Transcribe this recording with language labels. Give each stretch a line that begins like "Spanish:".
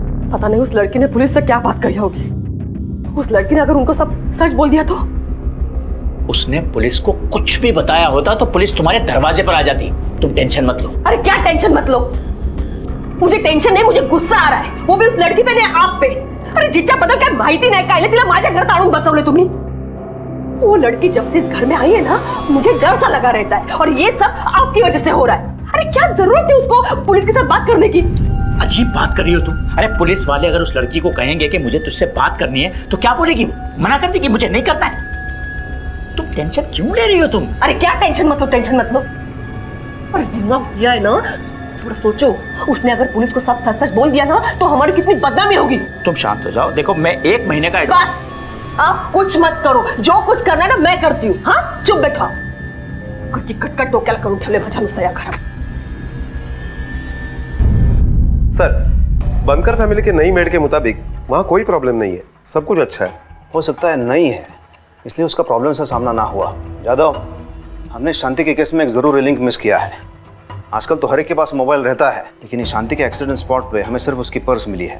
Hindi: पता नहीं उस लड़की ने पुलिस से क्या बात कही होगी. उस लड़की ने अगर उनको सब सच बोल दिया तो? उसने पुलिस को कुछ भी बताया होता तो पुलिस तुम्हारे दरवाजे पर आ जाती. तुम टेंशन मत लो. अरे क्या टेंशन मत लो. मुझे टेंशन नहीं, मुझे गुस्सा आ रहा है, वो भी उस लड़की पे नहीं आप पे।
Marathi: अरे जिच्या बद्दल काय माहिती नाही, काय तिला माझ्या घरात आणून बसवले तुम्ही।
Hindi: वो लड़की जब से इस घर में आई है ना, मुझे डर सा लगा रहता है, और ये सब आपकी वजह से हो रहा है। अरे क्या जरूरत थी उसको पुलिस के साथ बात करने की? अजीब बात कर रही हो तुम। अरे पुलिस वाले अगर उस लड़की को कहेंगे कि मुझे तुझसे बात करनी है तो क्या बोलेगी? मना कर देगी, मुझे नहीं करना है। तुम टेंशन क्यों ले रही हो तुम? अरे क्या टेंशन मत लो, टेंशन मत लो। अरे दिमाग दिया है ना, थोड़ा सोचो, उसने अगर पुलिस को सब सच सच बोल दिया ना तो हमारी कितनी बदनामी होगी। तुम शांत हो जाओ, देखो मैं 1 महीने का बस आप कुछ मत करो, जो कुछ करना है ना मैं करती हूँ।
Marathi: हाँ चुप बैठा, कटी कटकट डोक्याला करून ठेवले माझ्या नुसतं या घरात।
Hindi: सर, बनकर फैमिली के नई मेड के मुताबिक वहाँ कोई प्रॉब्लम नहीं है, सब कुछ अच्छा है। हो सकता है नहीं है, इसलिए उसका प्रॉब्लम से सामना ना हुआ। यादव, हमने शांति के केस में एक ज़रूरी लिंक मिस किया है। आजकल तो हर एक के पास मोबाइल रहता है, लेकिन शांति के एक्सीडेंट स्पॉट पे हमें सिर्फ उसकी पर्स मिली है।